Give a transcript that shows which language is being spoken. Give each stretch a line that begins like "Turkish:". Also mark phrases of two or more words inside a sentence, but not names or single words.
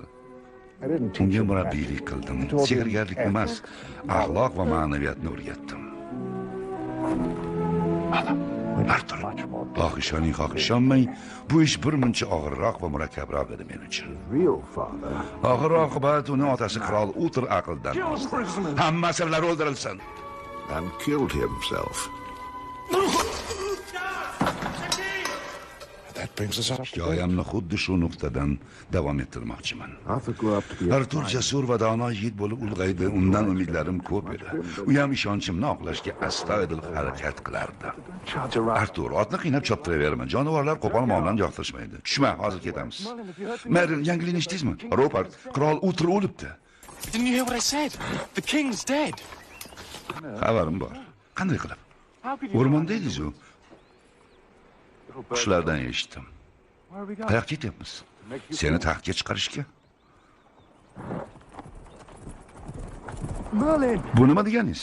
Uzbek: Unga murabbiylik qildim. Sehrgarlik emas, axloq va ma'naviyatni o'rgatdim. Artur, xoh ishoning, xoh ishonmang, bu ish birmuncha og'irroq va murakkabroq edi men uchun. Oxir-oqibat uni otasi qirol Utr aqldan ozdi. Hamma asirlar o'ldirilsin.
English: And killed himself. That brings us up.
Uzbek: Hikoyamni xuddi shu nuqtadan davom ettirmoqchiman. Artur jasur va dono yigit bo'lib ulg'aydi. Undan umidlarim ko'p edi. U ham ishonchimni oqlashga astoydil harakat qilardi. Artur, otni qiynab choptiraverma. Jonivorlar qo'pol muomalani yoqtirishmaydi. Tushma, hozir ketamiz. Merlin, yangilikni eshitdingizmi? Robert, qirol Utr o'libdi.
English: Didn't you hear what I said? The king's dead.
Uzbek: Xabarim bor. Qanday qilib? O'rmonda edingiz-ku. Qushlardan eshitdim. Qayoqqa ketyapmiz? Seni taxtga chiqarishga. Bu nima deganingiz?